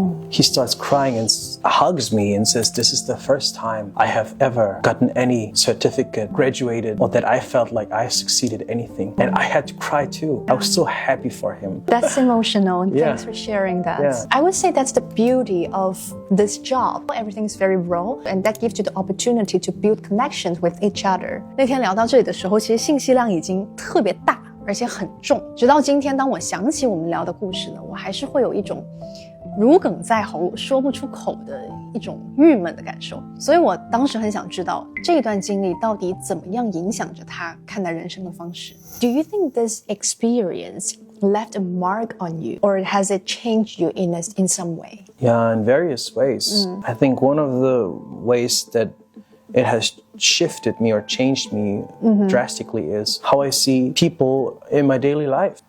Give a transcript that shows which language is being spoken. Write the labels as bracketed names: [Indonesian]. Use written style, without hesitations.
[English] He starts crying and hugs me and says, "This is the first time I have ever gotten any certificate, graduated, or that I felt like I succeeded anything." And I had to cry too. I was so happy for him. That's emotional. Yeah. Thanks for sharing that. Yeah. I would say that's the beauty of this job. Everything's very raw, and that gives you the opportunity to build connections with each other. [Chinese] 那天聊到这里的时候，其实信息量已经特别大，而且很重。直到今天，当我想起我们聊的故事呢，我还是会有一种如鲠在喉、说不出口的一种郁闷的感受。所以我当时很想知道，这段经历到底怎么样影响着他看待人生的方式。 [English] Do you think this experience left a mark on you, or has it changed you in some way? Yeah, in various ways. I think one of the ways that it has shifted me or changed me drastically is how I see people in my daily life.